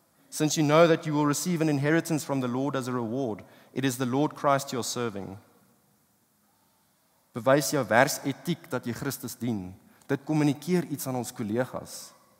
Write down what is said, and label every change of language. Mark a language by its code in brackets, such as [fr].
[en] Since you know that you will receive an inheritance from the Lord as a reward, it is the Lord Christ you're serving. [af] Bewys jou werksetiek dat jy Christus dien. Dit kommunikeer iets aan ons kollegas.